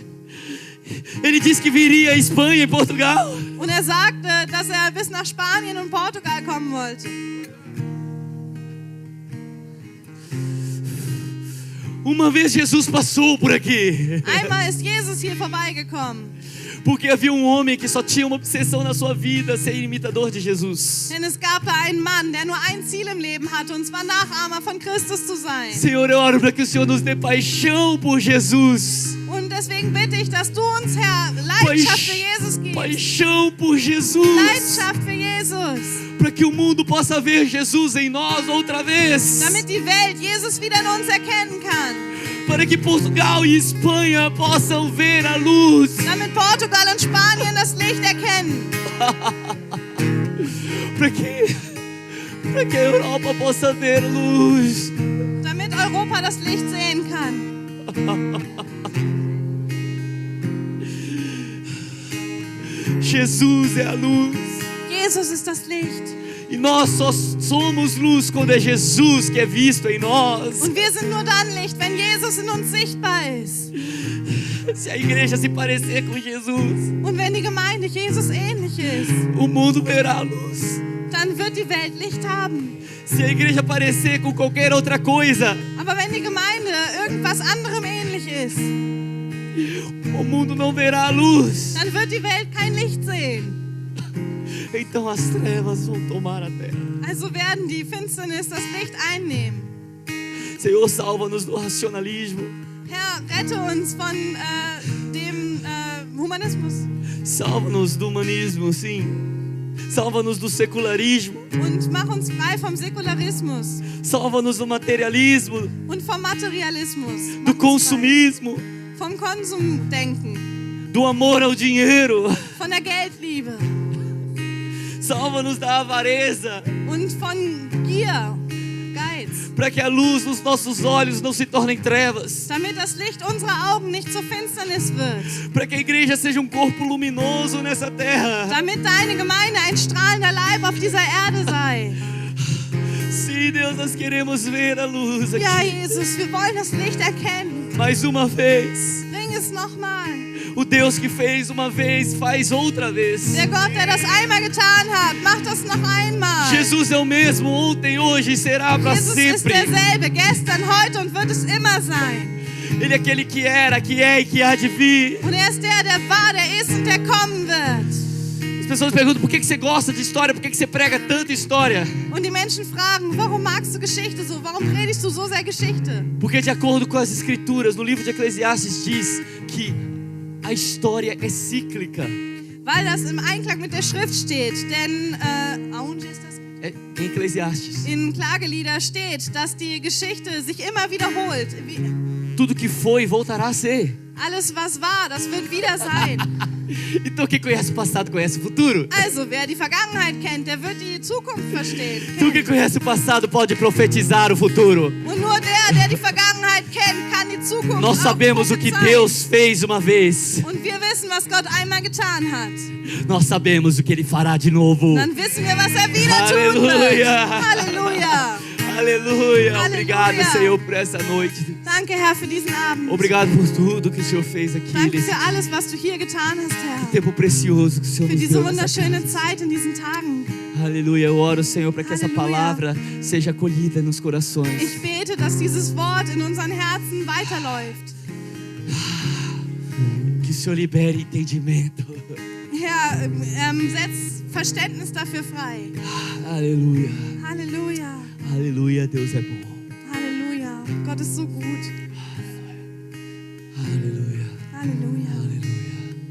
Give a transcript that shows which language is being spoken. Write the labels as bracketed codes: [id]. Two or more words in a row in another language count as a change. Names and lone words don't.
[pt] Ele disse que viria à Espanha e Portugal. [de] Und er sagte, dass er bis nach Spanien und Portugal kommen wollte. [pt] Uma vez Jesus passou por aqui, [de] Einmal ist Jesus hier vorbeigekommen, [pt] porque havia um homem que só tinha uma obsessão na sua vida, ser imitador de Jesus. [de] denn es gab da einen Mann, der nur ein Ziel im Leben hatte, und zwar Nachahmer von Christus zu sein. [pt] Senhor, eu oro para que o Senhor nos dê paixão por Jesus. [de] Und deswegen bitte ich, dass du uns, Herr, Leidenschaft für Jesus gibst. [pt] Paixão por Jesus. [de] Leidenschaft für Jesus. [pt] Para que o mundo possa ver Jesus em nós outra vez. [de] Damit die Welt Jesus wieder in uns erkennen kann. [pt] Para que Portugal e Espanha possam ver a luz. [de] Damit Portugal und Spanien das Licht erkennen. [pt] Para que a Europa possa ver luz. [de] Damit Europa das Licht sehen kann. [pt] Jesus é a luz. [de] Jesus ist das Licht. [pt] E nós só somos luz quando é Jesus que é visto em nós. [de] Und wir sind nur dann Licht, wenn Jesus in uns sichtbar ist. [pt] Se a igreja se parecer com Jesus, [de] Und wenn die Gemeinde Jesus ähnlich ist, [pt] o mundo verá a luz. [de] dann wird die Welt Licht haben. [pt] Se a igreja parecer com qualquer outra coisa, [de] Aber wenn die Gemeinde irgendwas anderem ähnlich ist, [pt] o mundo não verá a luz. [de] dann wird die Welt kein Licht sehen. [pt] Então as trevas vão tomar a terra. [de] Also werden die Finsternis das Licht einnehmen. [pt] Senhor, salva-nos do racionalismo. [de] Herr, rette uns von dem Humanismus [pt] Salva-nos do humanismo, sim. Salva-nos do secularismo. [de] und mach uns frei vom Säkularismus [pt] Salva-nos do materialismo, [de] und vom Materialismus, [pt] do [de] Mach uns frei [pt] consumismo, [de] vom Konsumdenken, [pt] do amor ao dinheiro. [de] von der Geldliebe [pt] Salva-nos da avareza, [de] und von Gier, Geiz, [pt] para que a luz nos nossos olhos não se torne trevas. [de] damit das Licht unserer Augen nicht zur Finsternis wird, [pt] Para que a igreja seja corpo luminoso nessa terra. [de] damit deine Gemeinde ein strahlender Leib auf dieser Erde sei. [pt] Sim, Deus, nós queremos ver a luz aqui. [de] Ja, Jesus, wir wollen das Licht erkennen. [pt] Mais uma vez. [de] Bring es nochmal. [pt] O Deus que fez uma vez, faz outra vez. [de] Der Gott, der das einmal getan hat, macht das noch einmal. [pt] Jesus é o mesmo ontem, hoje e será para [de] Jesus ist [pt] sempre. [de] derselbe, gestern, heute und wird es immer sein. [pt] Ele é aquele que era, que é e que há de vir. [de] Und er ist der war, der ist und der kommen wird. [pt] As pessoas perguntam por que você gosta de história, por que você prega tanta história? [de] Und die Menschen fragen, warum magst du Geschichte so? Warum predigst du so sehr Geschichte? [pt] Porque de acordo com as escrituras, no livro de Eclesiastes diz que a história é cíclica. [de] Weil das im Einklang mit der Schrift steht. Denn, aonde ist das? [pt] É em Eclesiastes. [de] In Klagelieder steht, dass die Geschichte sich immer wiederholt. [pt] Tudo que foi voltará a ser. [de] Alles, was war, das wird wieder sein. [pt] Então quem conhece o passado conhece o futuro. [de] Also, wer die Vergangenheit kennt, der wird die Zukunft verstehen. [pt] Tu que conhece o passado pode profetizar o futuro. [de] Und nur der die Vergangenheit kennt, kann die Zukunft [pt] Nós [de] auch [pt] sabemos o que [de] prophezeien. [pt] Deus fez uma vez. [de] Und wir wissen, was Gott einmal getan hat. [pt] Nós sabemos o que Ele fará de novo. [de] Dann wissen wir, was er wieder tun wird. Halleluja. Halleluja. [pt] Aleluia. Obrigado, Aleluia. Senhor, por essa noite. [de] Danke, Herr, für diesen Abend. [pt] Obrigado por tudo que o Senhor fez aqui. [de] Danke [pt] Nesse [de] für alles, was du hier getan hast, Herr. [pt] tempo precioso que o Senhor [de] Für [pt] nos [de] diese [pt] deu nessa [de] wunderschöne [pt] casa. [de] Zeit in diesen Tagen. [pt] Aleluia. Eu oro, Senhor, para que essa Aleluia. palavra seja acolhida nos corações. [de] Ich bete, dass dieses Wort in unseren Herzen weiterläuft. [pt] Que o Senhor libere entendimento. [de] Herr, setz Verständnis dafür frei. [pt] Aleluia. [de] Halleluja. [pt] Aleluia. Deus é bom. [de] Halleluja. Gott ist so gut. [pt] Aleluia. [de] Halleluja. [pt] Aleluia.